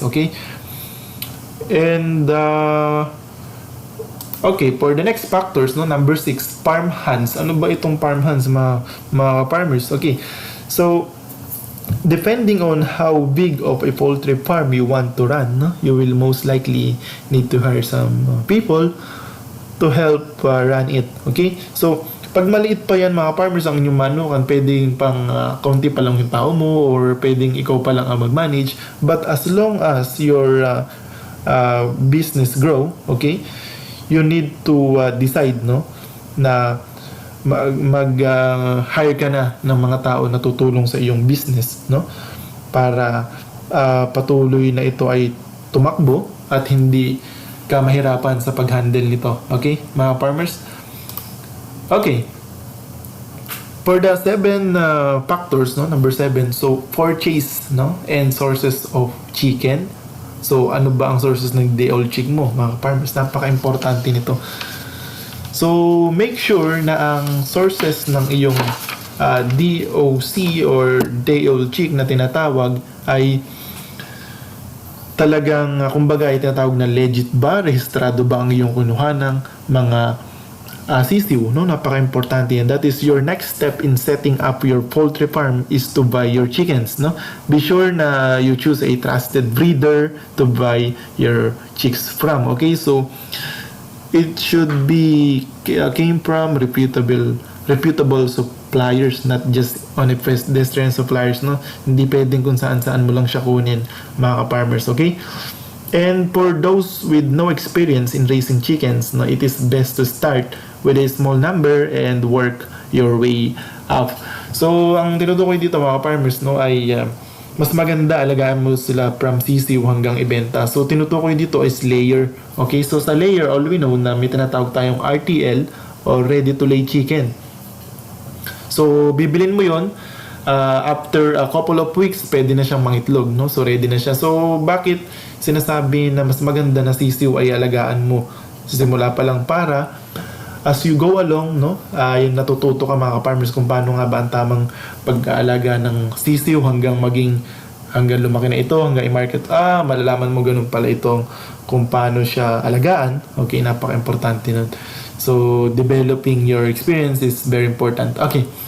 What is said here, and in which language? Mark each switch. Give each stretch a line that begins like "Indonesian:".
English: Okay, and okay, for the next factors, no, number 6, farmhands. Ano ba itong farmhands mga farmers? Okay, so depending on how big of a poultry farm you want to run, no, you will most likely need to hire some people to help run it.
Filipino: Okay, so pag maliit pa yan mga farmers ang inyong manukan, pwedeng pang konti pa lang yung tao mo, or pwedeng ikaw pa lang ang mag-manage. But as long as your business grow, okay, you need to decide, no, na mag-hire ka na ng mga tao na tutulong sa iyong business, no, para patuloy na ito ay tumakbo at hindi ka mahirapan sa pag-handle nito. Okay, mga farmers? Okay.
English: For the 7 factors, no, number 7, so purchase, no, and sources of chicken.
Filipino: So ano ba ang sources ng day-old chick mo mga farmers? Napaka-importante nito. So make sure na ang sources ng iyong DOC or day-old chick na tinatawag ay talagang kumbaga ay tinatawag na legit ba, rehistrado ba ang iyong kunuhan ng mga sisiw, no? Napaka-importante yan.
English: That is your next step in setting up your poultry farm, is to buy your chickens, no? Be sure na you choose a trusted breeder to buy your chicks from. Okay, so it should be came from reputable suppliers, not just on a pedestrian suppliers, no?
Filipino: Hindi pwedeng kung saan-saan mo lang siya kunin mga ka-farmers.
English: Okay, and for those with no experience in raising chickens, no, it is best to start with a small number and work your way up.
Filipino: So ang tinutukoy dito mga farmers, no, ay mas maganda alagaan mo sila from sisiw hanggang ibenta.
English: So tinutukoy dito is layer. Okay, so sa layer, all we know na may tinatawag tayong RTL or ready to lay chicken.
Filipino: So bibilin mo yon, after a couple of weeks pwede na siyang mangitlog, no? So ready na siya. So bakit sinasabi na mas maganda na sisiw ay alagaan mo sa simula pa lang, para as you go along, no, yung natututo ka mga farmers kung paano nga ba ang tamang pag-aalaga ng sisiw hanggang lumaki na ito, hanggang i-market. Malalaman mo ganun pala itong kung paano siya alagaan.
English: Okay, napaka-importante nun. So developing your experience is very important. Okay,